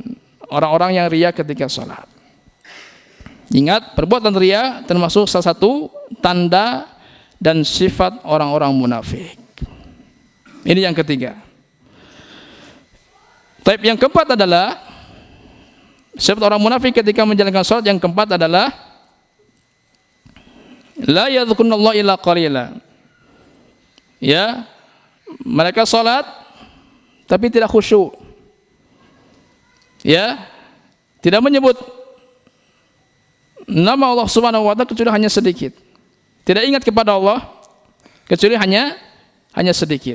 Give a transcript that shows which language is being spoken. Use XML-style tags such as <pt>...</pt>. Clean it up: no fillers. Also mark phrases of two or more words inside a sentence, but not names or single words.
<id>Orang-orang yang riya ketika salat. Ingat, perbuatan riya termasuk salah satu tanda dan sifat orang-orang munafik. Ini yang ketiga. Type yang keempat adalah sifat orang munafik ketika menjalankan salat. Yang keempat adalah</id> <ar>لا يذكرون الله إلا قليلا.</ar> <id>Ya, mereka salat tapi tidak khusyuk. Ya, tidak menyebut nama Allah</id> <ar>سبحانه وتعالى</ar> <id>kecuali hanya sedikit. tidak ingat kepada Allah kecuali hanya sedikit.</id>